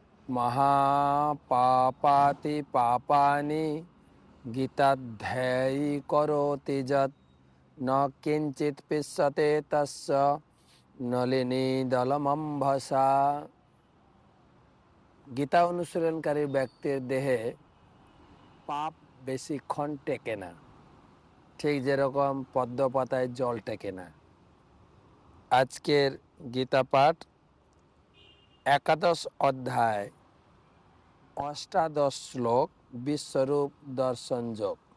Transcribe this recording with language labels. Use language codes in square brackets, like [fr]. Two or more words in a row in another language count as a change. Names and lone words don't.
[sa] महापापाति पापानि गीताध्यायी करोति यत् न किंचित् पिष्यते तस्य नलिनी दलमंभसा। [bn] गीता অনুশীলনকারী ব্যক্তির দেহে পাপ বেশিক্ষণ টেকে না, ঠিক যেরকম পদ্ম পাতায় জল টেকে না। আজকের গীতা পাঠ একাদশ অধ্যায় অষ্টাদশ শ্লোক বিশ্বরূপ দর্শন যোগ।